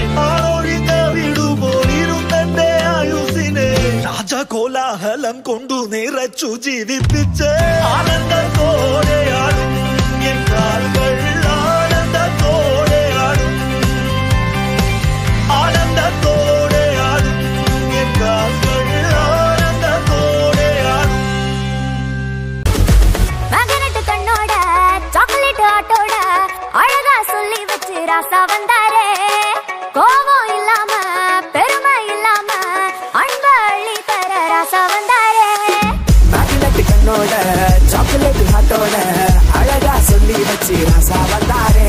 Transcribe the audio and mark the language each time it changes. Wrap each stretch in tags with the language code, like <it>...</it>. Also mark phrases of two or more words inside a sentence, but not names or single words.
<ml>ആളൊഴിഞ്ഞ വിടുപോലിരുന്നെന്റെ ആയുസിനെ രാജകോലാഹലം കൊണ്ടു നിറച്ചു ജീവിപ്പിച്ച് ആനന്ദത്തോടെയാടും എൻ കാൽകൾ ആനന്ദത്തോടെയാടും ആനന്ദത്തോടെയാടും എൻ കാൽകൾ ആനന്ദത്തോടെയാടും.</ml> <ta>மகனட்டு கண்ணோட சாக்லேட் ஆட்டோட அழகா சொல்லி வச்சு ராசா வந்தாரே. கோபம் இல்லாம பெருமை இல்லாம அன்ப அள்ளி தர ராசா வந்தாரே. மகனட்டு கண்ணோட சாக்லேட் ஆட்டோட அழகா சொல்லி வச்சு ராசா வந்தாரே.</ta>